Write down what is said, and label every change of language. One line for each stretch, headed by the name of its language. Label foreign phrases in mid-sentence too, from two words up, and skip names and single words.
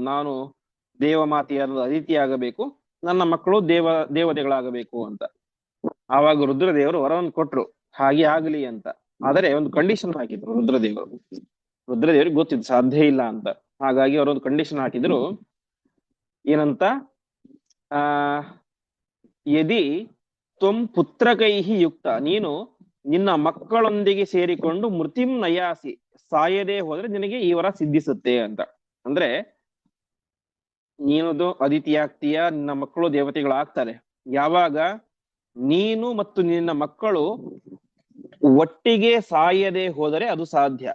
Kannada: ನಾನು ದೇವಮಾತೆಯಾದ ಅದಿತಿ ಆಗಬೇಕು, ನನ್ನ ಮಕ್ಕಳು ದೇವತೆಗಳಾಗಬೇಕು ಅಂತ. ಆವಾಗ ರುದ್ರದೇವರು ವರವನ್ನು ಕೊಟ್ರು, ಹಾಗೆ ಆಗಲಿ ಅಂತ. ಆದರೆ ಒಂದು ಕಂಡೀಷನ್ ಹಾಕಿದ್ರು ರುದ್ರದೇವರಿಗೆ ಗೊತ್ತಿತ್ತು ಸಾಧ್ಯ ಇಲ್ಲ ಅಂತ. ಹಾಗಾಗಿ ಅವರೊಂದು ಕಂಡೀಷನ್ ಹಾಕಿದ್ರು, ಏನಂತ?
Sanskrit: ಆ ಯದಿ ತ್ವಂ ಪುತ್ರಕೈಹಿ ಯುಕ್ತ,
Kannada: ನೀನು ನಿನ್ನ ಮಕ್ಕಳೊಂದಿಗೆ ಸೇರಿಕೊಂಡು
Sanskrit: ಮೃತಿಂ ನಯಾಸಿ,
Kannada: ಸಾಯದೆ ಹೋದ್ರೆ ನಿನಗೆ ಈ ವರ ಸಿದ್ಧಿಸುತ್ತೆ ಅಂತ. ಅಂದ್ರೆ ನೀನದು ಅದಿತಿ ಆಗ್ತೀಯ, ನಿನ್ನ ಮಕ್ಕಳು ದೇವತೆಗಳಾಗ್ತಾರೆ ಯಾವಾಗ ನೀನು ಮತ್ತು ನಿನ್ನ ಮಕ್ಕಳು ಒಟ್ಟಿಗೆ ಸಾಯದೆ ಹೋದರೆ ಅದು ಸಾಧ್ಯ.